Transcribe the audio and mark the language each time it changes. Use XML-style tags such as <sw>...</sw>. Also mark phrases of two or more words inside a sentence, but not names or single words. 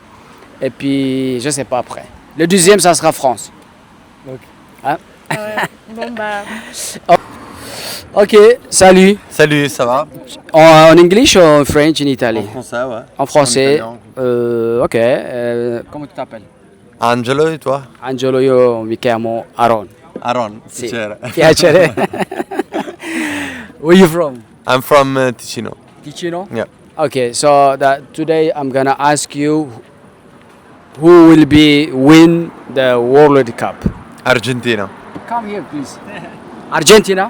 <fr>Et puis, je sais pas après. Le deuxième, ça sera France. Bon, bah. Ok, salut. Salut, ça va? En English ou en French, en Italie? français, ouais. En français. italien. Ok. Comment tu t'appelles? Angelo et toi?</fr> <it>Angelo, io mi chiamo Aaron. Aaron. Sì. Piacere. Piacere.</it> <en>Where you from? I'm from Ticino. Ticino? Yeah. Okay, so today I'm gonna ask you who will win the World Cup. Argentina. Come here, please. Argentina?</en>